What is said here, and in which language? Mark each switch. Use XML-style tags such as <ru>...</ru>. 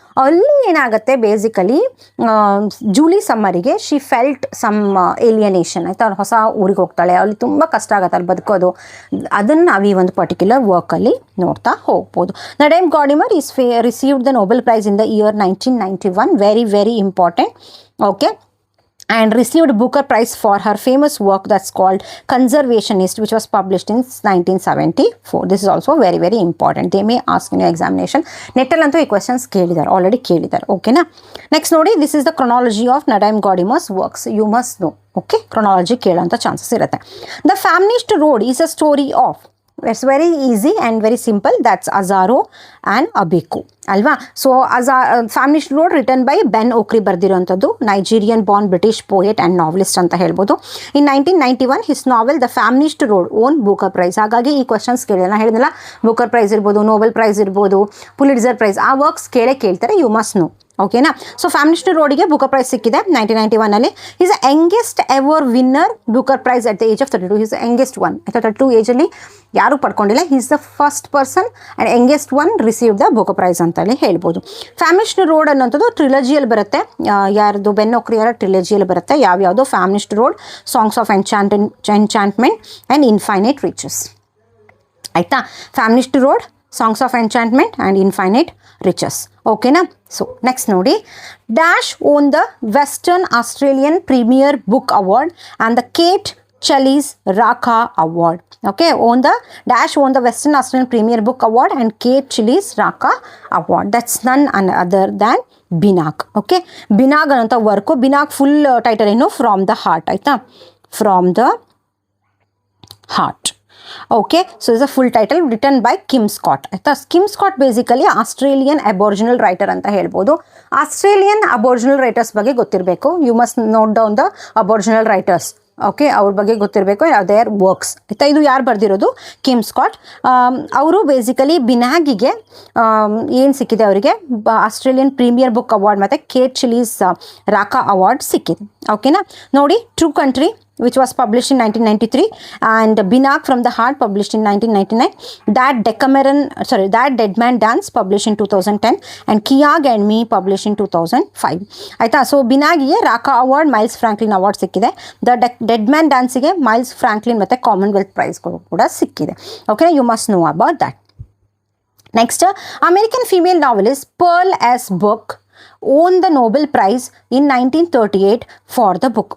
<kn>ಅಲ್ಲಿ ಏನಾಗುತ್ತೆ, basically Julie ಸಮ್ಮರಿಗೆ</kn> <en>She felt some alienation.</en> <kn>ಆಯಿತಾ, ಅವ್ರು ಹೊಸ ಊರಿಗೆ ಹೋಗ್ತಾಳೆ, ಅಲ್ಲಿ ತುಂಬ ಕಷ್ಟ ಆಗುತ್ತೆ ಅಲ್ಲಿ ಬದುಕೋದು. ಅದನ್ನು ನಾವು ಈ ಒಂದು ಪರ್ಟಿಕ್ಯುಲರ್ ವರ್ಕಲ್ಲಿ ನೋಡ್ತಾ ಹೋಗ್ಬೋದು.</kn> <en>Nadine Gordimer is received the Nobel prize in the year 1991. Very very important. Okay, and received Booker Prize for her famous work that's called Conservationist, which was published in 1974. This is also very very important. They may ask in your examination.</en> <kn>Nettallantu ee questions already kelidare.</kn> <en>Okay na. Next nodi, this is the chronology of Nadaim Godimer's works. You must know. Okay,</en> <kn>chronology kelanta chances irutte.</kn> <en>The Famished Road is a story of, it's very easy and very simple, that's Azaro and Abeku ಅಲ್ವಾ. So Famished Road written by Ben Okri ಬರ್ದಿರೋಂಥದ್ದು, Nigerian born British poet and novelist ಅಂತ ಹೇಳ್ಬೋದು. In 1991 his novel the Famished Road won Booker Prize.</en> <kn>ಹಾಗಾಗಿ ಈ questions ಕೇಳಿಲ್ಲ, ನಾನು ಹೇಳಿದ್ನಲ್ಲ, Booker prize ಇರ್ಬೋದು, Nobel prize ಇರ್ಬೋದು, ಪುಲಿಟ್ಜರ್ ಪ್ರೈಸ್, ಆ ವರ್ಕ್ಸ್ ಕೇಳ್ತಾರೆ.</kn> <en>You must know.</en> <kn>ಓಕೆನಾ.</kn> <en>So Famished ರೋಡಿಗೆ Booker Prize ಸಿಕ್ಕಿದೆ 1991 is a youngest ever winner Booker Prize at the age of 32. Is youngest one.</en> <kn>32 ಏಜಲ್ಲಿ ಯಾರೂ ಪಡ್ಕೊಂಡಿಲ್ಲ.</kn> <en>Is the first person and youngest one receive the Booker Prize ಅಂತಲೇ ಹೇಳ್ಬೋದು.</en> <kn>ಫ್ಯಾಮಿಲಿಸ್ಟ್ road ಅನ್ನೋಂಥದ್ದು ಟ್ರಿಲಜಿಯಲ್ಲಿ ಬರುತ್ತೆ. ಯಾರ್ದು, ಬೆನ್ ಓಕ್ರಿಯರ ಟ್ರಿಲಜಿಯಲ್ಲಿ ಬರುತ್ತೆ.</kn> <en>ಯಾವ್ಯಾವುದು, Famished Road, Songs of Enchantment and Infinite Riches. ಆಯಿತಾ, Famished Road, Songs of Enchantment and Infinite Riches. ಓಕೆನಾ. So next ನೋಡಿ, Dash won the Western Australian Premier Book Award and the Kate Chellies Raka Award. Okay, Dash won the Western Australian Premier Book Award and Kate Chellies Raka Award. That's none other than Binag. Okay, Binag ananta work. Binag full title ಏನು, From the Heart. ಆಯ್ತಾ, From the Heart. Okay, so is a full title written by Kim Scott. ಆಯಿತಾ, Kim Scott basically Australian Aboriginal writer ಅಂತ ಹೇಳ್ಬೋದು.</en> <kn>Australian ಅಬೋರ್ಜಿನಲ್ writers ಬಗ್ಗೆ ಗೊತ್ತಿರಬೇಕು.</kn> <en>You must note down the aboriginal writers.</en> <kn>Okay, ಅವ್ರ ಬಗ್ಗೆ ಗೊತ್ತಿರಬೇಕು, ದೇರ್ ವರ್ಕ್ಸ್. ಆಯಿತಾ, ಇದು ಯಾರು ಬರೆದಿರೋದು, ಕಿಮ್ ಸ್ಕಾಟ್. ಅವರು ಬೇಸಿಕಲಿ ಬಿನಾಗಿಗೆ ಏನು ಸಿಕ್ಕಿದೆ, ಅವರಿಗೆ ಆಸ್ಟ್ರೇಲಿಯನ್ ಪ್ರೀಮಿಯರ್ ಬುಕ್ ಅವಾರ್ಡ್ ಮತ್ತು ಕೇಟ್ ಚಿಲೀಸ್ ರಾಕಾ ಅವಾರ್ಡ್ ಸಿಕ್ಕಿದೆ. ಓಕೆನಾ.</kn> <en>ನೋಡಿ, true country which was published in 1993 and Binag from the Heart published in 1999. That Dead Man Dance published in 2010 and Kiag and Me published in 2005.</en> <kn>ಆಯಿತಾ, so ಬಿನಾಗಿಗೆ ರಾಕಾ award, miles Franklin award ಸಿಕ್ಕಿದೆ. Dead man ಡ್ಯಾನ್ಸಿಗೆ miles Franklin ಮತ್ತು Commonwealth ಪ್ರೈಸ್ಗಳು ಕೂಡ ಸಿಕ್ಕಿದೆ.</kn> <en>Okay, you must know about that. Next, American female novelist Pearl S Buck won the Nobel prize in 1938 for the book.</en>